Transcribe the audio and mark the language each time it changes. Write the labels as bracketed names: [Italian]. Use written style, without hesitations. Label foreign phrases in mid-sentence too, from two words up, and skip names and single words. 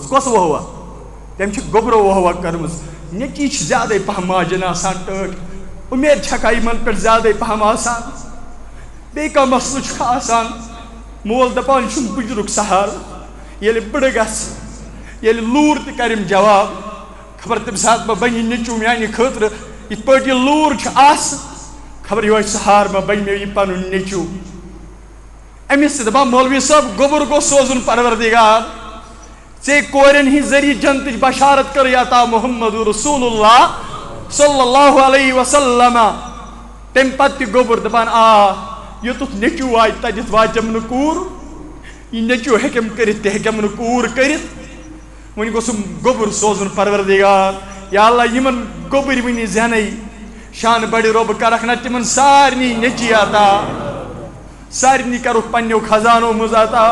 [Kashmiri] کۄس وُہوا تٔمۍ چھِ گوٚبرٕ وُہوا کٔرمٕژ نیٚچی چھِ زیادَے پہم ماجٮ۪ن آسان ٹٲٹھ اُمید چھکھا یِمن پٮ۪ٹھ زیادَے پہم آسان بیٚیہِ کانٛہہ مسلہٕ چھُکھ آسان مول دپان یہِ چھُنہٕ بُجرُک سہارٕ ییٚلہِ بٕڑٕ گژھِ ییٚلہِ لوٗر تہِ کریم جواب خبر تمہِ ساتہٕ ما بنہِ نیٚچوٗ میانہِ خٲطرٕ یِتھ پٲٹھۍ یہِ لوٗر چھُ آسہٕ خبر یِہوے سہارٕ ما بنہِ مےٚ یہِ پنُن نیٚچوٗ أمِس تہِ دپان مولوی صٲب گوٚبُر گوٚژھ سوزُن پروردگار ژےٚ کورٮ۪ن ہِنٛدۍ ذٔریعہٕ جنتٕچ بشارت کٔرٕے عطا محمد رسول اللہ [Arabic] صلی اللہ علیہ وسلم [Kashmiri] تمہِ پتہٕ تہِ گوٚبُر دپان آ یوٚتُتھ نیٚچوٗ واتہِ تتٮ۪تھ واتٮ۪م نہٕ کوٗر یہِ نیٚچوٗ ہیٚکٮ۪م کٔرِتھ تہِ ہیٚکٮ۪م نہٕ کوٗر کٔرِتھ وۄنۍ گوٚژھُم گوٚبُر سوزُن پروردگار یا اللہ یِمن گوٚبٕرۍ وٕنہِ زینَے شان بڑِ رۄبہٕ کرکھ نہ تِمن سارنٕے نیٚچی عطا سارنٕے کرُکھ پننیو خزانو منٛز عطا